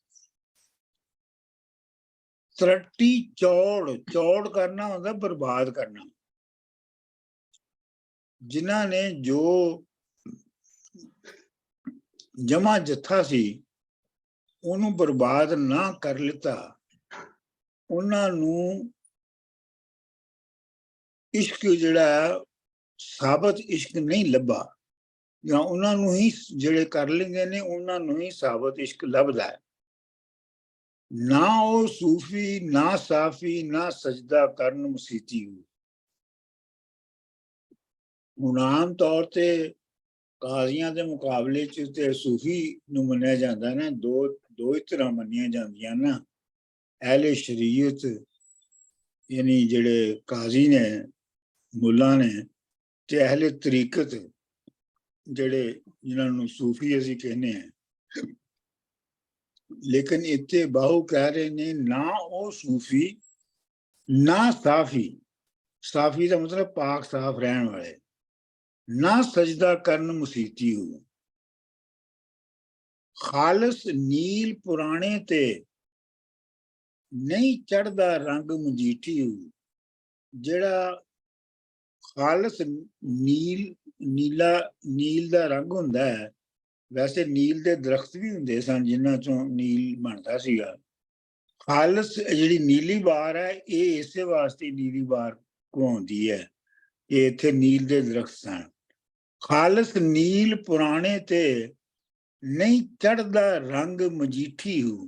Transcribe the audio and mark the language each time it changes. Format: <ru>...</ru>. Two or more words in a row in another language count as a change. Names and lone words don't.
<pa>ترٹی چوڑ کرنا ہوتا برباد کرنا. جنہاں نے جو جمع جتھا سی انہوں برباد نہ کر لیتا، انہاں نو عشق جڑا ثابت عشق نہیں لبا، یا انہاں نو ہی جڑے کر لیندے نے انہاں نو ہی ثابت عشق لبدا ہے. نہ او صوفی نہ صافی نہ سجدہ کرن مسیتی ہو. ہن عام طور تے قاضیاں دے مقابلے چ تے صوفی نو منیا جاندا نا، دو ہی طرح منیا جاندیاں نا، اہل شریعت یعنی جڑے قاضی نے ملا نے، تے اہل طریقت جڑے جنہاں نو صوفی اسی کہنے ہیں. لیکن اتنے باہو کہہ رہے نے نہ او صوفی نہ صافی دا مطلب پاک صاف رہن والے، نہ سجدہ کرن مسیتی ہو، خالص نیل پرانے تے نہیں چڑھدا رنگ مجیٹھی ہو. جڑا خالص نیل ਨੀਲ ਦਾ ਰੰਗ ਹੁੰਦਾ ਹੈ। ਵੈਸੇ ਨੀਲ ਦੇ ਦਰਖਤ ਵੀ ਹੁੰਦੇ ਸਨ ਜਿਨ੍ਹਾਂ ਚੋਂ ਨੀਲ ਬਣਦਾ ਸੀਗਾ। ਖਾਲਸ ਜਿਹੜੀ ਨੀਲੀ ਬਾਰ ਹੈ ਇਹ ਇਸੇ ਵਾਸਤੇ ਨੀਲੀ ਬਾਰ ਕਹਾਉਂਦੀ ਹੈ ਕਿ ਇੱਥੇ ਨੀਲ ਦੇ ਦਰਖਤ ਸਨ। ਖਾਲਸ ਨੀਲ ਪੁਰਾਣੇ ਤੇ ਨਹੀਂ ਚੜ੍ਹਦਾ ਰੰਗ ਮਜੀਠੀ ਹੂ।</pa>